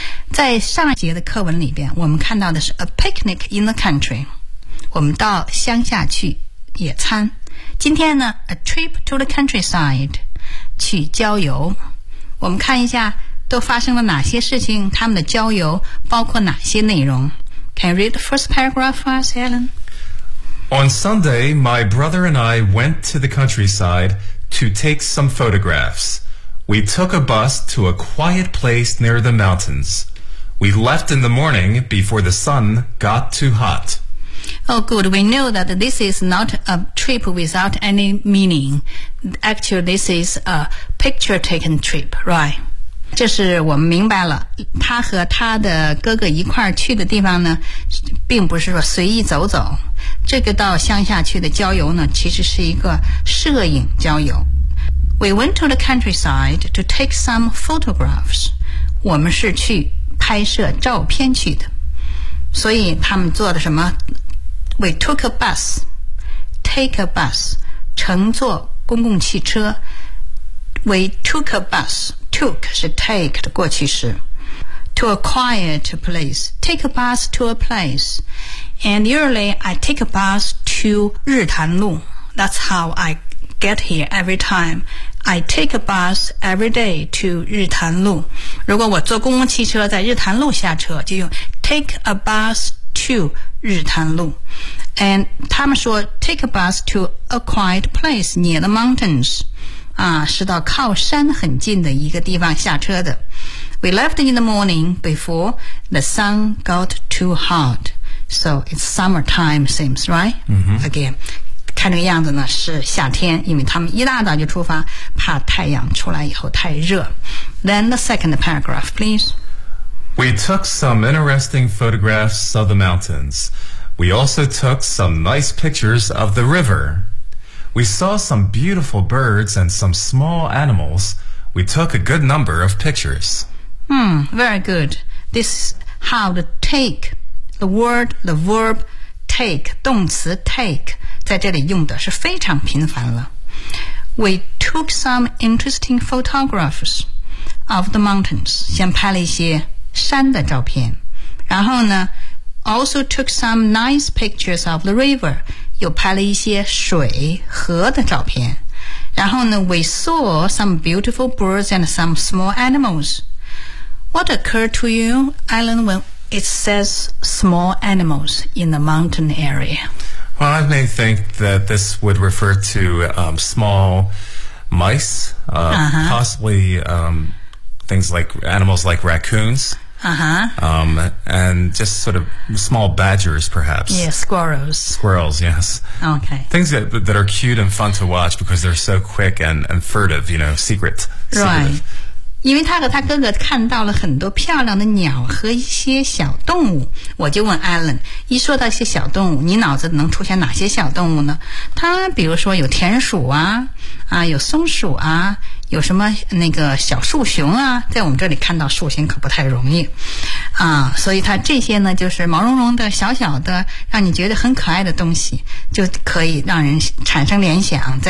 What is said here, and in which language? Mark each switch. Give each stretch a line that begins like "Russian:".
Chinese: 在上一节的课文里边，我们看到的是
English: a picnic in the country.
Chinese: 我们到乡下去野餐。今天呢 ，
English: a trip to the countryside.
Chinese: 去郊游，我们看一下都发生了哪些事情，他们的郊游包括哪些内容。
English: Can you read the first paragraph for us, Alan? On Sunday, my brother and I went to the countryside to take some photographs. We took a bus to a quiet place near the mountains. We left in the morning before the sun got too hot. Oh good, we know that this is not a trip without any meaning. Actually, this is a picture taken trip, right?
Chinese: 这是我们明白了，他和他的哥哥一块儿去的地方呢，并不是说随意走走。这个到乡下去的郊游呢，其实是一个摄影郊游。
English: We went to the countryside to take some photographs.
Chinese: 我们是去拍摄照片去的。所以他们坐的什么
English: ？We took a bus. Take a bus.
Chinese: 乘坐公共汽车。
English: We took a bus. Took 是 take
Chinese: 的过去式。
English: To a quiet place. Take a bus to a place. And usually I take a bus to 日潭路。 That's how I get here every time. I take a bus every day to 日潭路。
Chinese: 如果我坐公共汽车在日潭路下车，就用
English: take a bus to
Chinese: 日潭路。
English: And
Chinese: 他们说
English: take a bus to a quiet place near the mountains，
Chinese: 啊，是到靠山很近的一个地方下车的。
English: We left in the morning before the sun got too hot， so it's summertime seems right、 mm-hmm. again.
Chinese: 看这个样子呢是夏天，因为他们一大早就出发，怕太阳出来以后太热。
English: Then the second paragraph, please. We took some interesting photographs of the mountains. We also took some nice pictures of the river. We saw some beautiful birds and some small animals. We took a good number of pictures. Very good. This is how to take the word, the verb take,
Chinese: 动词
English: take.
Chinese: 在这里用的是非常频繁了。
English: We took some interesting photographs of the mountains.
Chinese: 先拍了一些山的照片。然后呢
English: ,also took some nice pictures of the river.
Chinese: 又拍了一些水河的照片。然后呢
English: ,we saw some beautiful birds and some small animals. What occurred to you, Alan, when it says small animals in the mountain area? Well, I may think that this would refer to small mice, possibly things like animals like raccoons, and just sort of small badgers, perhaps. Yeah, squirrels. Squirrels, yes. Okay. Things that are cute and fun to watch because they're so quick and furtive, you know, secret. Right.
Chinese: 因为他和他哥哥看到了很多漂亮的鸟和一些小动物。我就问 Alan， 一说到一些小动物，你脑子能出现哪些小动物呢？他比如说有田鼠啊，有松鼠啊，有什么那个小树熊啊，在我们这里看到树熊可不太容易啊，所以他这些呢，就是毛茸茸的小小的，让你觉得很可爱的东西，就可以让人产生联想。